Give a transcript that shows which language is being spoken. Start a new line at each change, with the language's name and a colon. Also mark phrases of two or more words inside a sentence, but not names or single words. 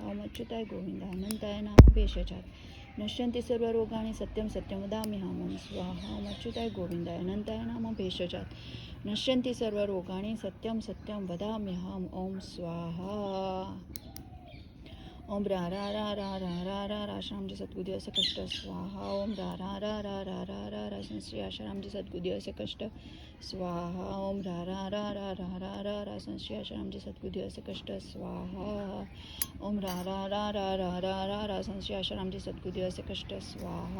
Sanskrit: ओम अच्युताय गोविंदाय अनंताय नाम भेषजात् नश्यन्ति सर्वरोगाणि सत्यं सत्यं वदाम्यहम्। ओम स्वाहा। ओम अच्युताय गोविंदाय अनंताय नाम भेषजात् नश्यन्ति सर्वरोगाणि सत्यं सत्यं वदाम्यहम्। ओम स्वाहा। ओम रा रा रा रा रा रा रा रा श्यामजी सद्गुरुदेव असे कष्ट स्वाहा। ओम रा रा रा रा रा रा रा रा श्री आशारामजी सद्गुरुदेव असे कष्ट स्वाहा। ओम रा रा रा रा रा रा रा रा श्री आशारामजी सद्गुरुदेव असे कष्ट स्वाहा। ओम रा रा रा रा रा रा रा रा श्री आशारामजी सद्गुरुदेव असे कष्ट स्वाहा।